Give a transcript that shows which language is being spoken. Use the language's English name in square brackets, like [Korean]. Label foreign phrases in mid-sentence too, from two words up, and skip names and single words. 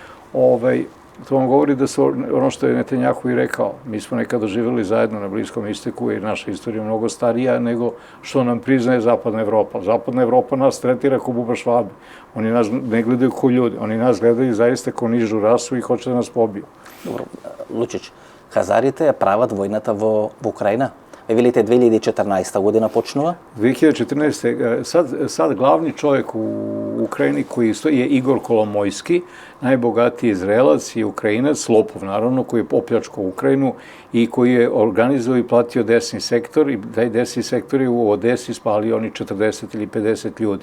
[Serbian] To vam govori da su, ono što je Netanjahu i rekao, mi smo nekada živjeli zajedno na Bliskom istoku i naša istorija je mnogo starija nego što nam priznaje Zapadna Evropa. Zapadna Evropa nas tretira kao buba Švabe. Oni nas ne gledaju kao ljudi, oni nas gledaju zaista kao nižu rasu i hoće da nas pobiju. Dobro, Lučić, [Macedonian] Hazarите прават войната во Украина? Вие велите 2014 година почнува? 2014. [Serbian] Sad glavni čovjek u Ukrajini koji je Igor Kolomojski, najbogatiji Izraelac i Ukrajinac, lopov naravno, koji je opljačkao Ukrajinu i koji je organizovao i platio desni sektor i taj desni sektor je u Odesi spalio oni 40 ili 50 ljudi.